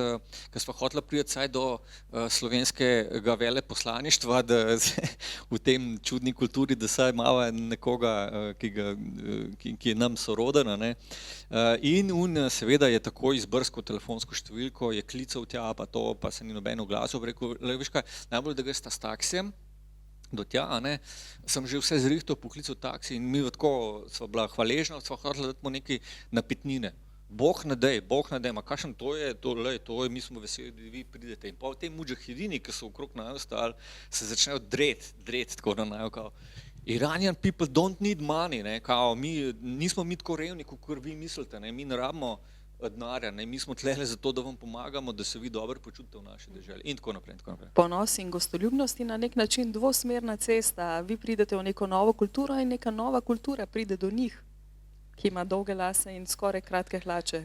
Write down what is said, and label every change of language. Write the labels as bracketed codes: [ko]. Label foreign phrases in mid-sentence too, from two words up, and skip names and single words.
[sl] ker smo hotela priti saj do slovenskega veleposlaništva, da v tem čudni kulturi, da saj malo nekoga, ki je nam soroden, ne, in on seveda je takoj izbrskal telefonsko številko, je klical tja, pa se ni noben oglasil, rekel, veš kaj, najbolj, da greš s taksijem do tja, ne, sem že vse zrihtal, poklical taksi in mi tako sva bila hvaležna, sva hotela dati mu nekaj napitnine. Bog ne dej, ma kakšen to je, mi smo veseli, da vi pridete. In pa v tem mudžahedini, ki so okrog naju stali, se začnejo dreti tako na naju, kao [en] Iranian people don't need money, [sl] ne, kao nismo mi tako revni, kot vi mislite, ne, mi ne rabimo denarja, ne, mi smo tlele zato, da vam pomagamo, da se vi dobro počutite v naši deželi in tako naprej, in tako naprej. Ponos in gostoljubnost je na nek način dvosmerna cesta. Vi pridete v neko novo kulturo in neka nova kultura pride do njih, ki ima dolge lase in skoraj kratke hlače.